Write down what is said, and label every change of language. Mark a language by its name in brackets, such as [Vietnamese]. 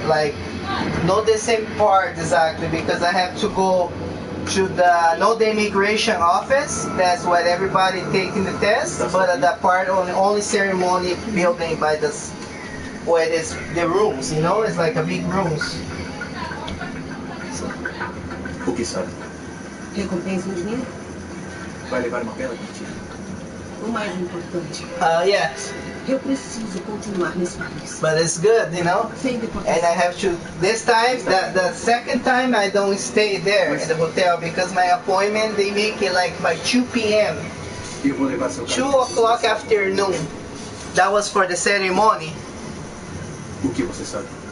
[English] Like, not the same part exactly, because I have to go to the immigration office. That's what everybody taking the test, but that part only ceremony building by the where there's the rooms, you know, it's like a big rooms. [Portuguese] O que sabe? Recompensa em dinheiro? Vai levar uma bela quantia. O mais importante. [English] Yeah. [Portuguese] Eu preciso continuar nesse país. [English] But it's good, you know. And I have to. This time, the second time, I don't stay there at the hotel because my appointment they make it like by 2 p.m. 2 o'clock afternoon. That was for the ceremony. [Portuguese] O que você sabe?